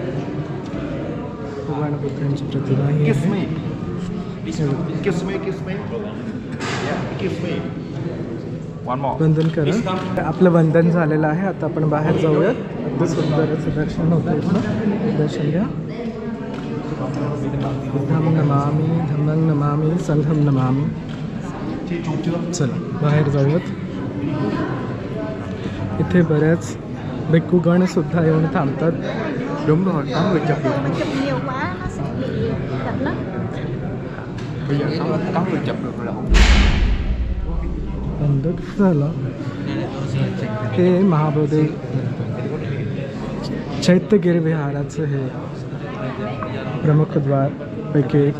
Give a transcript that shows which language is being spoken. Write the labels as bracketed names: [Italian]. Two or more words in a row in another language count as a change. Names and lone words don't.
[Marathi] भगवान बुद्धांची प्रतिमा ही आहे। वंदन करा। आपलं वंदन झालेलं आहे। आता आपण बाहेर जाऊयात। अगदी सुंदर असं दर्शन होतं इथं। दर्शन घ्या। [Pali] बुद्धं नमामि धम्मं नमामि संघं नमामि। [Marathi] चला बाहेर जाऊयात। इथे बऱ्याच भिक्खूगण सुद्धा येऊन थांबतात। झालं हे महाबोधी चैत्यगिरी विहाराचं हे प्रमुख द्वार पैकी एक।